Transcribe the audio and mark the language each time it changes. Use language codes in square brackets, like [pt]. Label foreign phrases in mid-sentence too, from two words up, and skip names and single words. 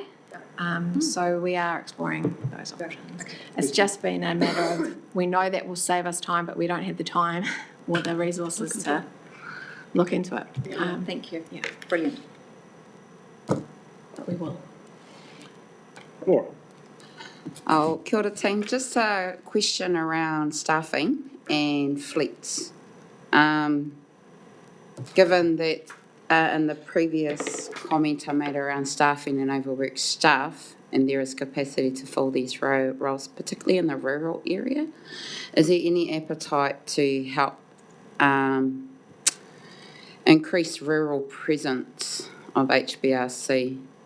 [en] So we are exploring those options. It's just been a matter of, we know that will save us time, but we don't have the time or the resources to look into it. Thank you. Yeah. Brilliant. But we will. Laura. Oh, [mi] kia ora [en] team. Just a question around staffing and fleets. Given that in the previous comment I made around staffing and overworked staff, and there is capacity to fill these roles, particularly in the rural area, is there any appetite to help increase rural presence of HBRC?